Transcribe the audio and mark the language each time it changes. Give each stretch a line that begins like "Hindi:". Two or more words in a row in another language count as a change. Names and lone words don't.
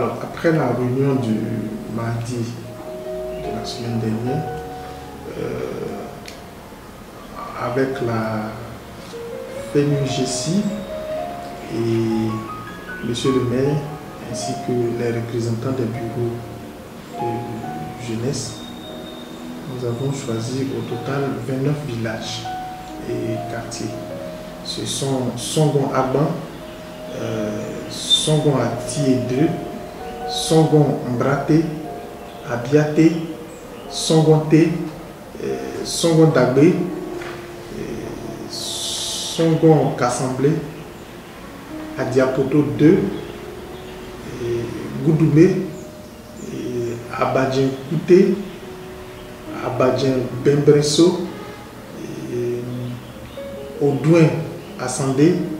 French: Alors, après la réunion du mardi de la semaine dernière, avec la FENUGESI et Monsieur le maire, ainsi que les représentants des bureaux de jeunesse, nous avons choisi au total 29 villages et quartiers. Ce sont Songon Aban, Songon Atié 2, Songon Mbraté, Abiaté, Songon Té, Songon Dagbé, Songon Kassamblé, Adiapoto 2, Goudoumé, Abadjen Kouté, Abadjen Bembresso, Odouin Assandé,